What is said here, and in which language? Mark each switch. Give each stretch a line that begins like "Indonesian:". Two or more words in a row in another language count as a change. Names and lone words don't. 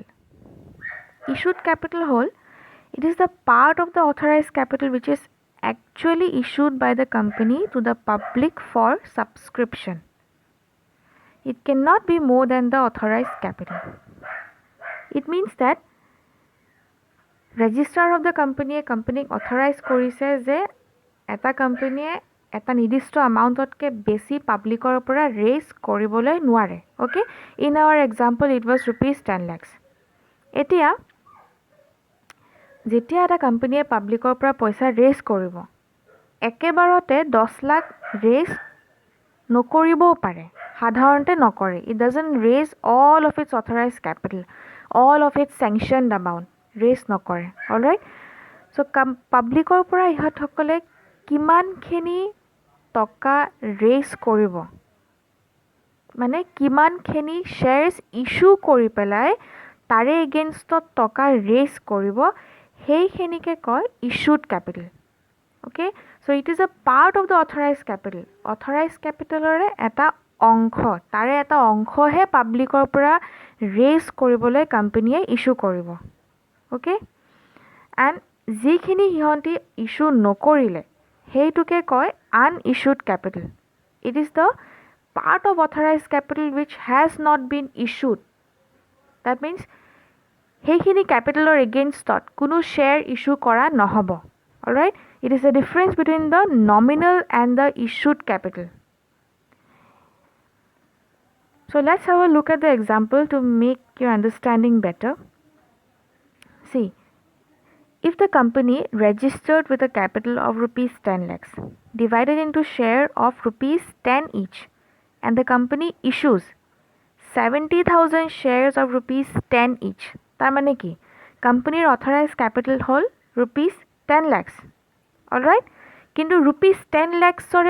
English: Issued capital whole, it is the part of the authorized capital which is actually issued by the company to the public for subscription. It cannot be more than the authorized capital. It means that registrar of the company authorized
Assamese: কৰিছে যে এটা কোম্পানীয়ে এটা নিৰ্দিষ্ট এমাউণ্টতকৈ বেছি পাব্লিকৰ পৰা ৰেজ কৰিবলৈ নোৱাৰে
English: okay in our example it was rupees
Assamese: 10 lakhs এতিয়া যেতিয়া এটা কোম্পানীয়ে পাব্লিকৰ পৰা পইচা ৰেজ কৰিব একেবাৰতে 10 লাখ ৰেজ নকৰিবও পাৰে সাধাৰণতে নকৰে
English: it doesn't raise all of its authorized capital all of its sanctioned amount
Assamese: ৰেজ নকৰে
English: alright so
Assamese: পাব্লিকৰ পৰা ইহঁতসকলে কিমানখিনি টকা ৰেজ কৰিব মানে কিমানখিনি শ্বেয়াৰ্ছ ইস্যু কৰি পেলাই তাৰে এগেইনষ্টত টকা ৰেজ কৰিব সেইখিনিকে কয়
English: issued capital okay so it is a part of the authorized capital
Assamese: অথৰাইজড কেপিটেলৰে এটা অংশ তাৰে এটা অংশহে পাব্লিকৰ পৰা ৰেজ কৰিবলৈ কোম্পানীয়ে ইস্যু কৰিব
English: okay and
Assamese: যিখিনি সিহঁতি ইস্যু নকৰিলে সেইটোকে কয়
English: unissued capital. It is the part of authorized capital which has not been issued. That means
Assamese: সেইখিনি
English: capital against
Assamese: কোনো
English: share issue
Assamese: কৰা নহব.
English: Alright? It is the difference between the nominal and the issued capital. So let's have a look at the example to make your understanding better. See, if the company registered with a capital of rupees 10 lakhs divided into share of rupees 10 each and the company issues 70,000 shares of rupees 10 each
Assamese: তাৰ মানে কি
English: company authorized capital hol rupees 10 lakhs all right kintu rupees 10 lakhs ore